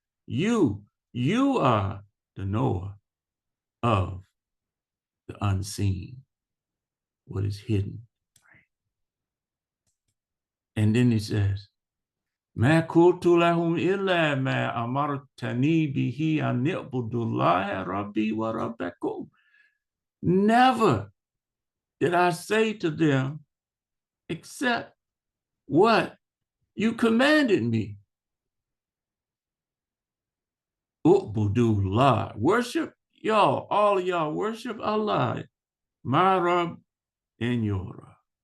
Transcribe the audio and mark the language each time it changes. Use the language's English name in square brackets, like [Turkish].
[English] You are the knower of the unseen, what is hidden. And then he says, [Arabic] ما قلت لهم إلا ما أمرتني به أن اعبدوا الله ربي وربكم. [English] Never did I say to them except what you commanded me. Ubudullah. Worship y'all, all of y'all worship Allah, my Rabb and your Rabb.